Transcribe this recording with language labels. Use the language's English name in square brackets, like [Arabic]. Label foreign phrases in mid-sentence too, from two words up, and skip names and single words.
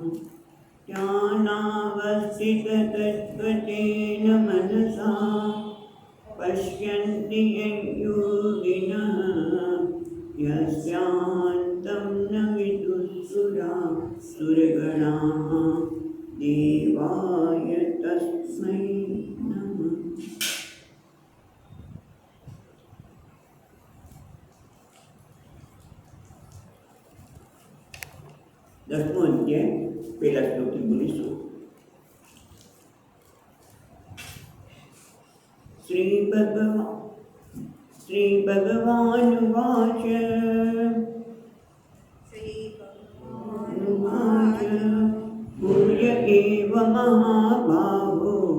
[Sanskrit] ध्यानावस्थिततत्त्वतेन मनसा पश्यन्ति यं योगिनः यस्यान्तं न विदुःसुरासुरगणाः देवाय तस्मै नमः। [Gujarati] દસમો અધ્યાય પહેલા શ્લોકથી બોલીશું। [Sanskrit] श्रीभगवानुवाच भूय एव महाबाहो